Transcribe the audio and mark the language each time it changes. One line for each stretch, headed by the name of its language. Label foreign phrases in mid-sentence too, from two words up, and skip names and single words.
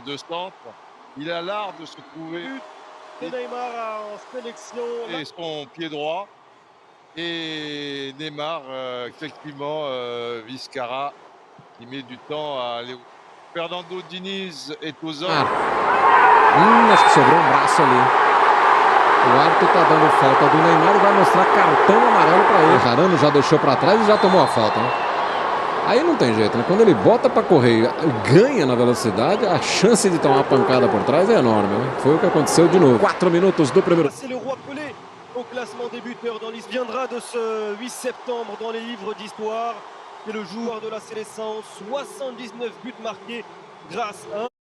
French: De centre. Il a l'art de se trouver. Et Neymar en sélection. Et son pied droit. Et Neymar, effectivement, Vizcarra, qui met du temps à aller. Fernando Diniz est aux ordres.
Portuguese: Acho que sobrou braço ali. O árbitro está dando falta do Neymar e vai mostrar cartão amarelo para ele. O Varane já deixou para trás e já tomou a falta, né? Aí não tem jeito, né? Quando ele bota para correr e ganha na velocidade, a chance de tomar uma pancada por trás é enorme, né? Foi o que aconteceu de novo. 4 minutos do primeiro.
French: C'est le roi Pelé au classement des buteurs dans l'histoire. Viendra de ce 8 septembre dans les livres d'histoire. C'est le joueur de la sélection, 79 buts marqués grâce à